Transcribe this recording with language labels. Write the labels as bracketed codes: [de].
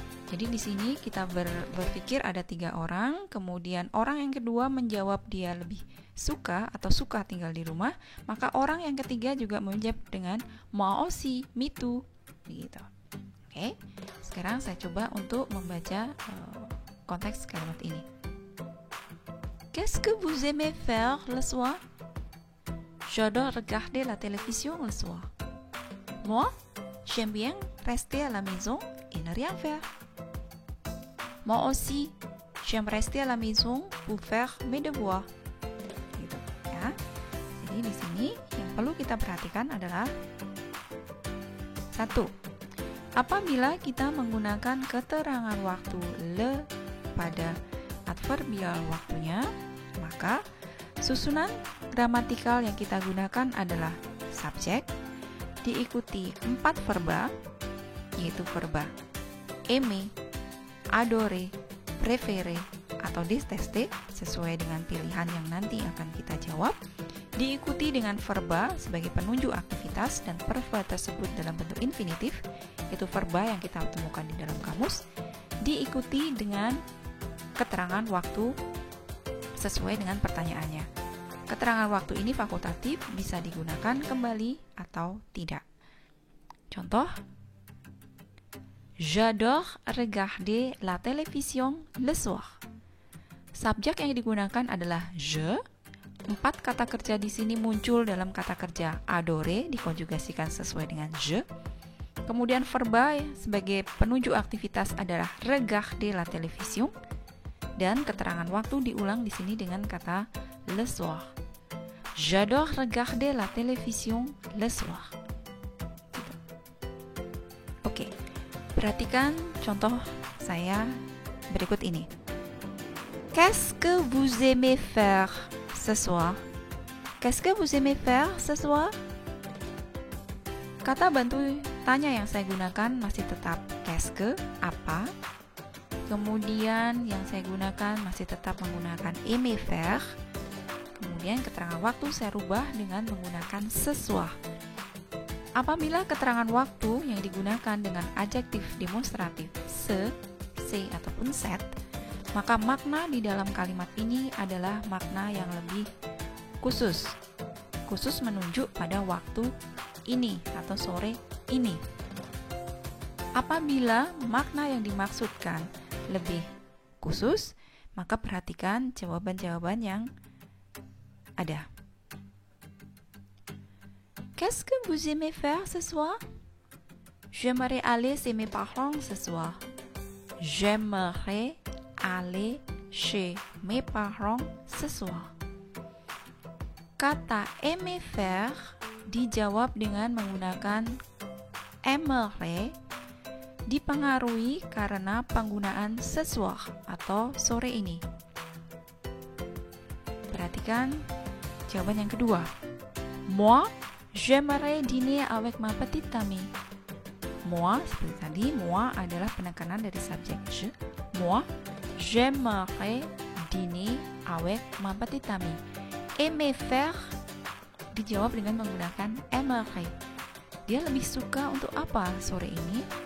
[id] Jadi di sini kita berpikir ada 3 orang, kemudian orang yang kedua menjawab dia lebih suka atau suka tinggal di rumah, maka orang yang ketiga juga menjawab dengan moi aussi, me too, begitu. Oke, sekarang saya coba untuk membaca konteks kalimat ini. [fr] Qu'est-ce que vous aimez faire le soir? J'adore regarder la télévision le soir. Moi, j'aime bien rester à la maison et ne rien faire. Moi aussi, j'aime rester à la maison pour faire mes devoirs. [id] Gitu, ya. Jadi di sini yang perlu kita perhatikan adalah 1. Apabila kita menggunakan keterangan waktu le pada adverbial waktunya, maka susunan gramatikal yang kita gunakan adalah subjek diikuti 4 verba, yaitu verba aimer, adorer, préférer, atau détester sesuai dengan pilihan yang nanti akan kita jawab, diikuti dengan verba sebagai penunjuk aktivitas dan verba tersebut dalam bentuk infinitif, yaitu verba yang kita temukan di dalam kamus, diikuti dengan keterangan waktu sesuai dengan pertanyaannya. Keterangan waktu ini fakultatif, bisa digunakan kembali atau tidak. Contoh, [fr] j'adore regarder la télévision le soir. [id] Subjek yang digunakan adalah je. 4 kata kerja di sini muncul dalam kata kerja adorer, dikonjugasikan sesuai dengan je. Kemudian verba sebagai penunjuk aktivitas adalah regarder la télévision. Dan keterangan waktu diulang di sini dengan kata le soir. [fr] J'adore regarder la télévision le soir. [id] Oke. Perhatikan contoh saya berikut ini. [fr] Qu'est-ce que vous aimez faire ce soir? Qu'est-ce que vous aimez faire ce soir? [id] Kata bantu tanya yang saya gunakan masih tetap qu'est-ce que, apa. Kemudian yang saya gunakan masih tetap menggunakan aimer faire. Kemudian keterangan waktu saya rubah dengan menggunakan ce soir. Apabila keterangan waktu yang digunakan dengan adjektif demonstratif se, ataupun set, maka makna di dalam kalimat ini adalah makna yang lebih khusus. Khusus menunjuk pada waktu ini atau sore ini. Apabila makna yang dimaksudkan lebih khusus, maka perhatikan jawaban-jawaban yang ada. [fr] Qu'est-ce que vous aimez faire ce soir? J'aimerais aller chez mes parents ce soir. J'aimerais aller chez mes parents ce soir. [id] Kata aimer faire dijawab dengan menggunakan aimerait, dipengaruhi karena penggunaan ce soir atau sore ini. Perhatikan jawaban yang kedua. [fr] Moi, j'aimerais dîner avec ma petite amie. [id] Moi, seperti tadi, moi adalah penekanan dari subjek je. [fr] Moi, j'aimerais dîner avec ma petite amie. [id] Aimer faire dijawab dengan menggunakan aimerait. Dia lebih suka untuk apa sore ini?